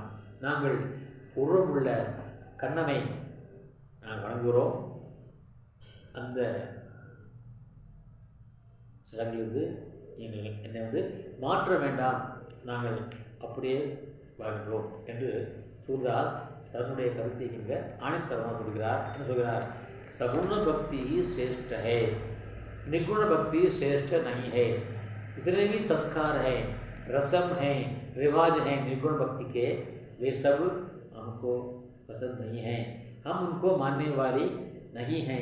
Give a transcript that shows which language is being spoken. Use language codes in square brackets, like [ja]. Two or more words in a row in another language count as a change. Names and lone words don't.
[ta] நாங்கள் உருவமுள்ள கண்ணனை நாங்கள் வணங்குகிறோம். அந்த சடங்கிலிருந்து என்னை மாற்ற வேண்டாம், நாங்கள் அப்படியே வாழ்கிறோம் என்று சூர்தாஸ் தன்னுடைய கருத்தை இங்கே ஆணித்தரமாக சொல்கிறார். என்ன சொல்கிறார்? [hi] सगुण भक्ति श्रेष्ठ है, निगुण भक्ति श्रेष्ठ नहीं है. जितने भी संस्कार हैं, रस्म हैं, रिवाज हैं निर्गुण भक्ति के, वे सब हमको पसंद नहीं हैं. हम उनको मानने वाले नहीं हैं.